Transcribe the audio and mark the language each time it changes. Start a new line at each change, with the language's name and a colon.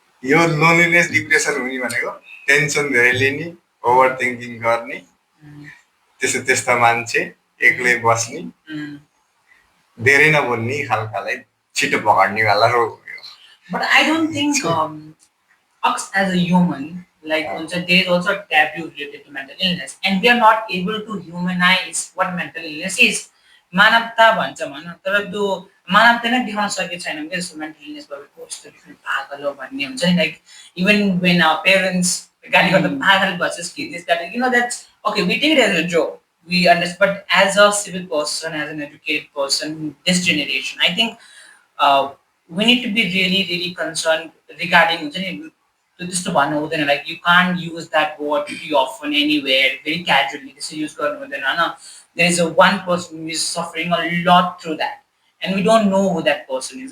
Nepali: यो loneliness depression हुने भनेको टेन्सन धेरै लिने, ओभर थिङ्किङ गर्ने, त्यस्ता मान्छे एक्लै बस्ने, धेरै नबोल्ने खालकालाई छिटो पकड्नेवाला रोग हो यो।
English: But I don't think us as a human, like there is also a taboo related to mental illness, and we are not able to humanize what mental illness is.
Nepali: मानवता भन्छ भनौँ, तर त्यो मानवता नै देखाउन सकेको छैन कि जस्तो मेन्टल इलनेस भएको कस्तो डिफ्रेन्ट पागल हो भन्ने हुन्छ नि।
English: like even when our parents
Nepali: गाली गर्दा पागल भन्छस् कि
English: This that that's okay, we take it as a joke, we understand. But as a civil person, as an educated person, this generation, I think we need to be really, really concerned regarding just to one over, like you can't use that word too often anywhere, very casually. This is used there is a one person who is suffering a lot through that, and we don't know who that person is.